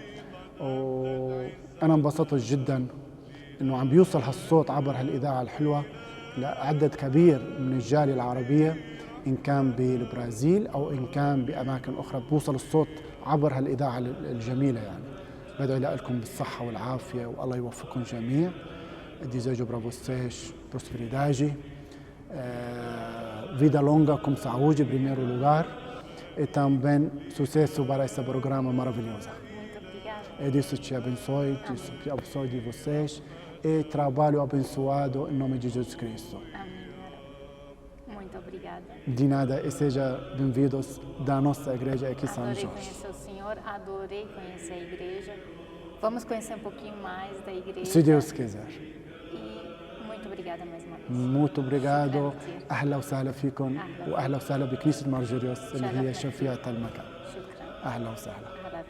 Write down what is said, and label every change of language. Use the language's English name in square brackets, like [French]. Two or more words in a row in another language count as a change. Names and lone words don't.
[Arabic] وأنا انبسطت جدا إنه عم بيوصل هالصوت عبر هالإذاعة الحلوة لعدد كبير من الجالية العربية، إن كان بالبرازيل أو إن كان بأماكن أخرى بوصل الصوت عبر هالإذاعة الجميلة. يعني بدعو لكم بالصحة والعافية والله يوفقكم جميع. [Portuguese] Desejo para vocês prosperidade, vida longa com saúde em primeiro lugar e também sucesso para esse programa maravilhoso. Muito obrigada. E Deus te abençoe, te abençoe de vocês e trabalho abençoado em nome de Jesus Cristo. Amém. Muito obrigada. De nada e sejam bem-vindos da nossa igreja aqui em São Adorei Jorge. conhecer o senhor, adorei conhecer a igreja. Vamos conhecer um pouquinho mais da igreja. Se Deus quiser. E muito obrigada mais uma vez. muito obrigado. [Arabic] شكراً. أهلا وسهلا فيكم أهلاً. وأهلا وسهلا بكنيسة مارجوريوس اللي هي شرفتني. شفيعة المكان. شكرا. أهلا وسهلا.